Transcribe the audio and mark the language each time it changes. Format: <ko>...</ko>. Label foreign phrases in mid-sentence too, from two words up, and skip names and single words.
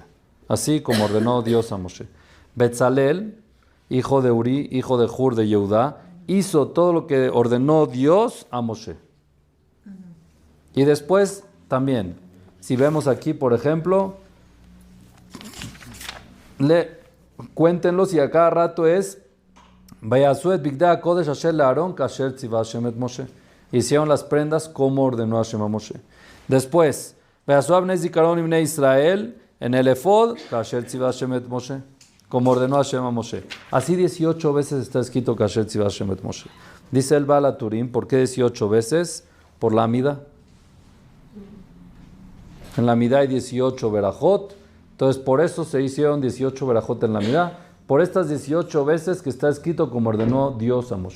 <es>Así como ordenó Dios a Moshe. Betzalel, hijo de Uri, hijo de Hur de Yehudá, hizo todo lo que ordenó Dios a Moshe. Y después también, si vemos aquí, por ejemplo, cuéntenlos y a cada rato es</es> <he>ויעשו את בגדי קדש אשר לאהרן כאשר צוה השם את משה.</he> <es>Hicieron las prendas como ordenó Hashem a Moshe. Después,</es> <he>ויעשו אבני זכרון לבני ישראל</he> <es>en el efod,</es> <he>כאשר צוה השם את משה,</he> <es>como ordenó Hashem a Moshe. Así 18 veces está escrito</es> <he>כאשר צוה השם את משה.</he> <es>Dice el Baal HaTurim, ¿por qué 18 veces? Por la Amida. En la Amida hay 18 verajot, entonces por eso se hicieron 18 verajot en la Amida, por estas 18 veces que está escrito como ordenó Dios a Moshe.</es>